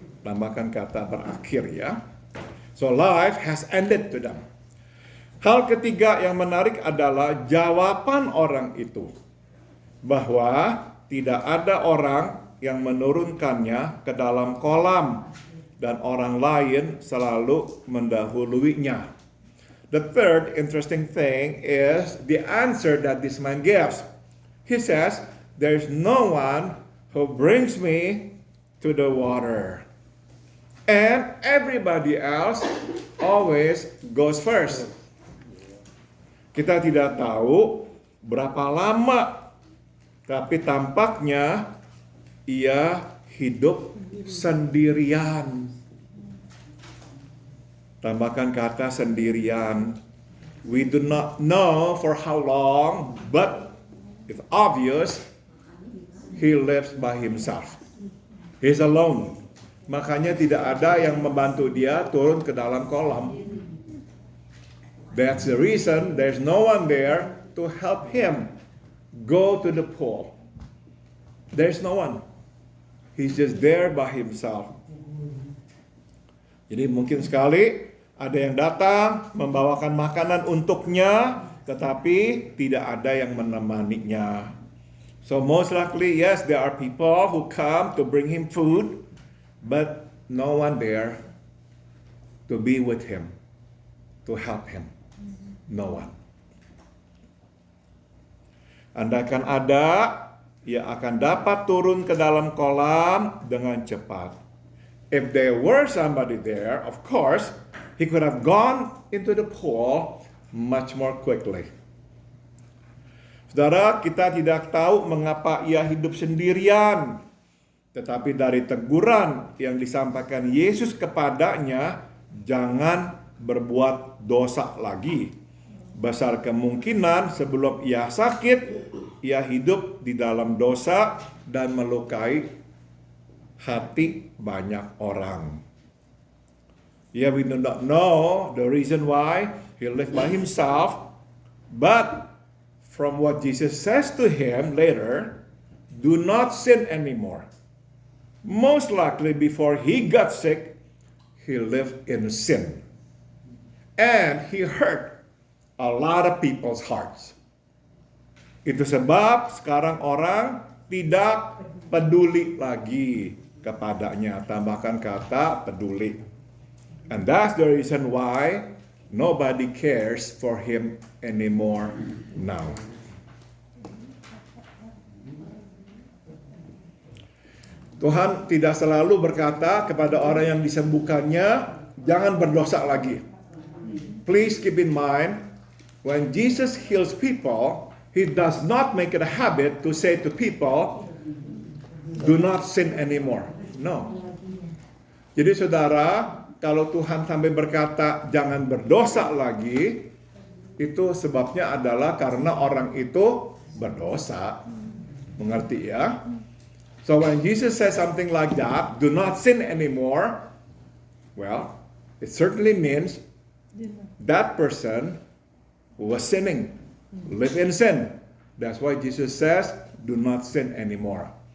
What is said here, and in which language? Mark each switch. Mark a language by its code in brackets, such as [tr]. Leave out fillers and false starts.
[id] Tambahkan kata berakhir ya. [en] So life has ended to them. [id] Hal ketiga yang menarik adalah jawaban orang itu. Bahwa tidak ada orang yang menurunkannya ke dalam kolam. Dan orang lain selalu mendahuluinya. [en] The third interesting thing is the answer that this man gives. He says, "There's no one who brings me to the water. And everybody else always goes first." [id] Kita tidak tahu berapa lama, tapi tampaknya ia hidup sendirian. Tambahkan kata sendirian. [en] We do not know for how long, but it's obvious he lives by himself. He's alone. [id] Makanya tidak ada yang membantu dia turun ke dalam kolam. [en] That's the reason there's no one there to help him go to the pool. There's no one. He's just there by himself. [id] Jadi mungkin sekali ada yang datang membawakan makanan untuknya, tetapi tidak ada yang menemaninya. [en] So most likely, yes, there are people who come to bring him food, but no one there to be with him, to help him. No one. [id] Andaikan ada, ia akan dapat turun ke dalam kolam dengan cepat. [en] If there were somebody there, of course, he could have gone into the pool much more quickly. [id] Saudara, kita tidak tahu mengapa ia hidup sendirian. Tetapi dari teguran yang disampaikan Yesus kepadanya, jangan berbuat dosa lagi. Besar kemungkinan sebelum ia sakit, ia hidup di dalam dosa dan melukai hati banyak orang. [en] Yeah, we do not know the reason why he lived by himself, but from what Jesus says to him later, do not sin anymore. Most likely before he got sick, he lived in sin. And he hurt a lot of people's hearts. [id] Itu sebab sekarang orang tidak peduli lagi kepadanya. Tambahkan kata peduli. [en] And that's the reason why nobody cares for him anymore now. [id] Tuhan tidak selalu berkata kepada orang yang disembuhkannya, jangan berdosa lagi. [en] Please keep in mind, when Jesus heals people, he does not make it a habit to say to people, do not sin anymore. No. [id] Jadi saudara, kalau Tuhan sampai berkata jangan berdosa lagi, itu sebabnya adalah karena orang itu berdosa. Mengerti ya? [en] So when Jesus says something like that, do not sin anymore, well, it certainly means that person was sinning, live in sin. That's why Jesus says, do not sin anymore.